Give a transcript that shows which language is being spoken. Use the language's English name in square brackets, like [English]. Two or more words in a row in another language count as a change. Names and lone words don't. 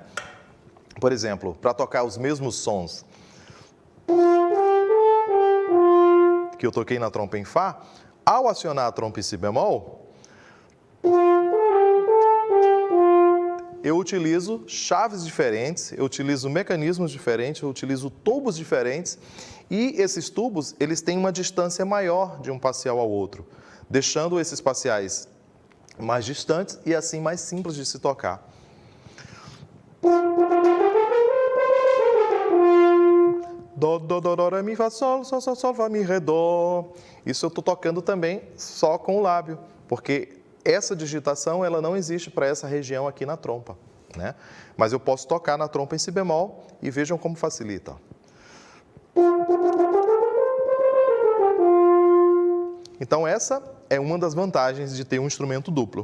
[Portuguese] Por exemplo, para tocar os mesmos sons que eu toquei na trompa em Fá, ao acionar a trompa em Si bemol, eu utilizo chaves diferentes, eu utilizo mecanismos diferentes, eu utilizo tubos diferentes, e esses tubos, eles têm uma distância maior de um parcial ao outro, deixando esses parciais mais distantes e assim mais simples de se tocar. Dó, dó, dó, dó, ré, mi, fá, sol, sol, sol, sol, fá, mi, ré, dó. Isso eu estou tocando também só com o lábio, porque essa digitação ela não existe para essa região aqui na trompa, né? Mas eu posso tocar na trompa em Si bemol e vejam como facilita. Então essa é uma das vantagens de ter um instrumento duplo.